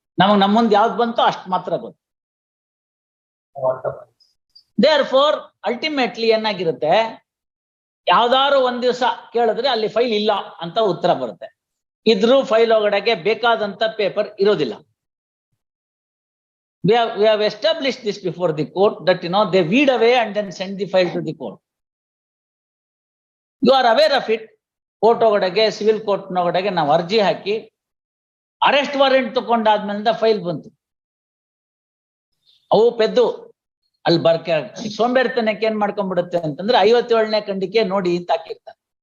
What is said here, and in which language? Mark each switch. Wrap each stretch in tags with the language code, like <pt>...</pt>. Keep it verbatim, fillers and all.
<kn>ನಮಗ್ ನಮ್ಮ ಮುಂದೆ ಯಾವ್ದು ಬಂತೋ ಅಷ್ಟು ಮಾತ್ರ ಗೊತ್ತು. ದೇರ್ ಫೋರ್ ಅಲ್ಟಿಮೇಟ್ಲಿ ಏನಾಗಿರುತ್ತೆ, ಯಾವ್ದಾದ್ರು ಒಂದ್ ದಿವ್ಸ ಕೇಳಿದ್ರೆ ಅಲ್ಲಿ ಫೈಲ್ ಇಲ್ಲ ಅಂತ ಉತ್ತರ ಬರುತ್ತೆ, ಇದ್ರೂ ಫೈಲ್ ಒಳಗಡೆಗೆ ಬೇಕಾದಂತ ಪೇಪರ್ ಇರೋದಿಲ್ಲ.</kn> <en>we have we have established this before the court that you know they weed away and then send the file to the court. You are aware of it.</en> <kn>Court ಒಳಗಡೆಗೆ civil court ಒಳಗಡೆಗೆ ನಾವು ಅರ್ಜಿ ಹಾಕಿ arrest warrant ತಗೊಂಡಾದ್ಮೇಲಿಂದ file ಬಂತು. ಅವು ಪೆದ್ದು ಅಲ್ಲಿ ಬರ್ಕೆ ಸೋಂಬೇರ್ತನಕ್ಕೆ ಏನ್ ಮಾಡ್ಕೊಂಡ್ಬಿಡುತ್ತೆ ಅಂತಂದ್ರೆ ಐವತ್ತೇಳನೇ ಕಂಡಿಕೆ ನೋಡಿ ಅಂತ ಹಾಕಿರ್ತಾರೆ.</kn>